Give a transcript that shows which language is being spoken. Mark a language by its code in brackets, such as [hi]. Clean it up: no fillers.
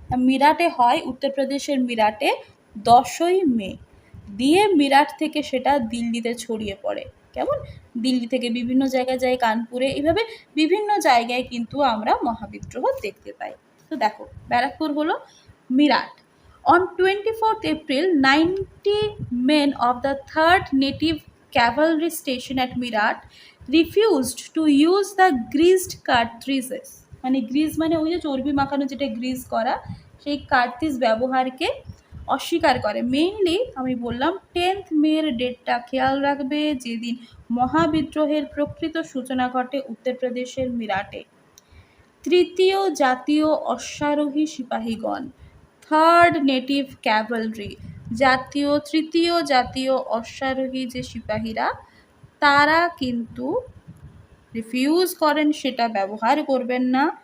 [bn] মিরাটে হয়, উত্তরপ্রদেশের মিরাটে 10ই মে। দিয়ে মিরাট থেকে সেটা দিল্লিতে ছড়িয়ে পড়ে। কেমন? দিল্লি থেকে বিভিন্ন জায়গায় যায়, কানপুরে, এইভাবে বিভিন্ন জায়গায় কিন্তু আমরা মহাবিদ্রোহ দেখতে পাই। তো দেখো, ব্যারাকপুর হলো Meerut. [en] On 24th April, 90 men of the 3rd Native Cavalry Station at Mirat refused to use the greased cartridges, [bn] মানে গ্রিজ মানে ওই যে চর্বি মাখানো যেটা গ্রিজ করা, সেই কার্তিজ ব্যবহারকে অস্বীকার করে। মেইনলি আমি বললাম 10th মের ডেটটা খেয়াল রাখবে, যেদিন মহাবিদ্রোহের প্রকৃত সূচনা ঘটে উত্তরপ্রদেশের মিরাটে। তৃতীয় জাতীয় অশ্বারোহী সিপাহীগণ, 3rd নেটিভ ক্যাভেলরি, তৃতীয় জাতীয় অশ্বারোহী যে সিপাহীরা, তারা কিন্তু রিফিউজ করেন, সেটা ব্যবহার করবেন না।